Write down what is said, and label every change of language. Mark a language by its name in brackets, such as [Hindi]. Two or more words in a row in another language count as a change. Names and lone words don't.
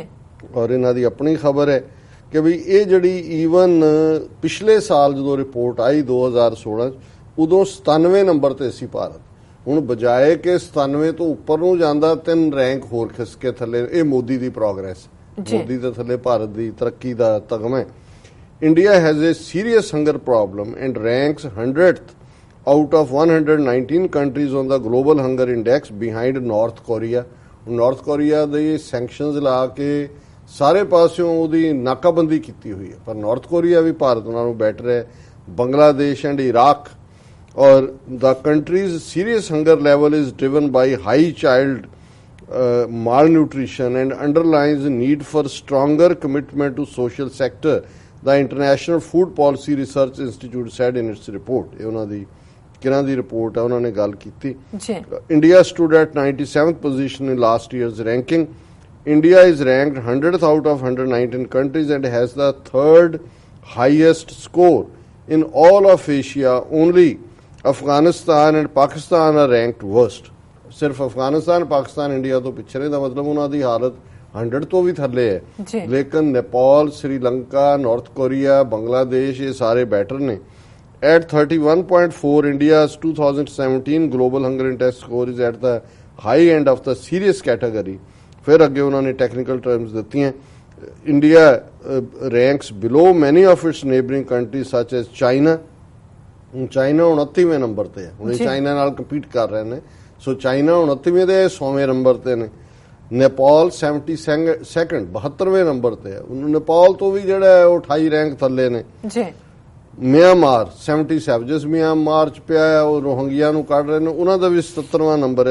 [Punjabi] ਔਰ ਇਹਨਾਂ ਦੀ ਆਪਣੀ ਖਬਰ ਹੈ ਕਿ ਵੀ ਇਹ ਜਿਹੜੀ ਈਵਨ ਪਿਛਲੇ ਸਾਲ ਜਦੋਂ ਰਿਪੋਰਟ ਆਈ 2016 ਉਦੋਂ 97 ਨੰਬਰ ਤੇ ਸੀ ਭਾਰਤ। ਹੁਣ ਬਜਾਏ ਕਿ 97 ਤੋਂ ਉੱਪਰ ਨੂੰ ਜਾਂਦਾ 3 ਰੈਂਕ ਹੋਰ ਖਿਸ ਕੇ ਥੱਲੇ। ਇਹ ਮੋਦੀ ਦੀ ਪ੍ਰੋਗਰੈਸ, ਮੋਦੀ ਦੇ ਥੱਲੇ ਭਾਰਤ ਦੀ ਤਰੱਕੀ ਦਾ ਤਗਮਾ ਹੈ। [English] India has a serious hunger problem and ranks 100th out of 119 countries on the global hunger index behind North Korea। [Punjabi] ਨਾਰਥ ਕੋਰੀਆ ਦੇ ਸੈਂਕਸ਼ਨਸ ਲਾ ਕੇ ਸਾਰੇ ਪਾਸਿਓਂ ਉਹਦੀ ਨਾਕਾਬੰਦੀ ਕੀਤੀ ਹੋਈ ਹੈ, ਪਰ ਨਾਰਥ ਕੋਰੀਆ ਵੀ ਭਾਰਤ ਨਾਲੋਂ ਬੈਟਰ ਹੈ। [English] Bangladesh and Iraq ਔਰ the country's serious hunger level is driven by high child malnutrition and underlines the need for stronger commitment to social sector, the International Food Policy Research Institute said in its report। [Punjabi] ਇਹ ਉਹਨਾਂ ਦੀ ਕਿਹਨਾਂ ਦੀ ਰਿਪੋਰਟ ਹੈ, ਉਹਨਾਂ ਨੇ ਗੱਲ ਕੀਤੀ। [English] India stood at 97th position in last year's ranking। India is ranked 100th out of 119 countries and has the 3rd highest score in all of Asia। Only Afghanistan and Pakistan are ranked worst। [Punjabi] ਸਿਰਫ ਅਫਗਾਨਿਸਤਾਨ ਪਾਕਿਸਤਾਨ ਇੰਡੀਆ ਤੋਂ ਪਿੱਛੇ ਨੇ, ਦਾ ਮਤਲਬ ਉਹਨਾਂ ਦੀ ਹਾਲਤ 100 ਤੋਂ ਵੀ ਥੱਲੇ ਹੈ। ਲੇਕਿਨ ਨੇਪਾਲ, ਸ੍ਰੀਲੰਕਾ, ਨਾਰਥ ਕੋਰੀਆ, ਬੰਗਲਾਦੇਸ਼ ਇਹ ਸਾਰੇ ਬੈਟਰ ਨੇ। [English] At 31.4, India's 2017 Global Hunger Index score is at the high end of the serious category। [Punjabi] ਫਿਰ ਅੱਗੇ ਉਹਨਾਂ ਨੇ [English] technical terms [Punjabi] ਦਿੱਤੀਆਂ। [English] India ranks below many of its neighboring countries such as China। [Punjabi] ਚਾਈਨਾ 29ਵੇਂ ਨੰਬਰ ਤੇ ਹੈ, ਹੁਣ ਇਹ ਚਾਈਨਾ ਨਾਲ ਕੰਪੀਟ ਕਰ ਰਹੇ ਨੇ। ਸੋ ਚਾਈਨਾ 29ਵੇਂ ਤੇ 100ਵੇਂ ਨੰਬਰ ਤੇ ਨੇ। ਨੇਪਾਲ 72nd 72ਵੇਂ ਨੰਬਰ ਤੇ ਹੈ। ਨੇਪਾਲ ਤੋਂ ਵੀ ਜਿਹੜਾ ਉਹ 28 ਰੈਂਕ ਥੱਲੇ ਨੇ ਜੀ। ਮਿਆਂਮਾਰ 77, ਜਿਸ ਮਿਆਂਮਾਰ ਚ ਪਿਆ ਹੈ ਉਹ ਰੋਹਿੰਗਿਆ ਨੂੰ ਕੱਢ ਰਹੇ ਨੇ, ਉਹਨਾਂ ਦਾ ਵੀ 77ਵਾਂ ਨੰਬਰ ਹੈ।